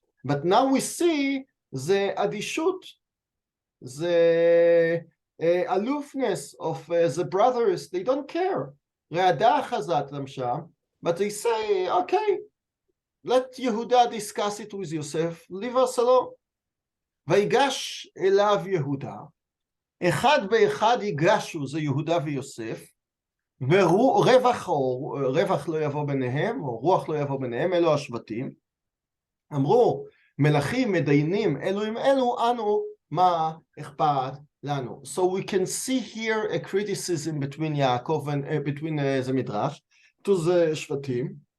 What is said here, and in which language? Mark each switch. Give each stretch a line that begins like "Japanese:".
English: But now we see the adishut, the aloofness of the brothers. They don't care. But they say, okay, let Yehuda discuss it with Yosef. Leave us alone.
Hebrew: Vayegash elav Yehuda. אחד באחד ייגשו, זה יהודה ויוסף, ורווח לא יבוא ביניהם, או רוח לא יבוא ביניהם, אלו השבטים. אמרו, מלכים מדיינים אלו עם אלו, אנו, מה אכפת לנו?
English: So we can see here a criticism between Yaakov and between the Midrash to the שבטים.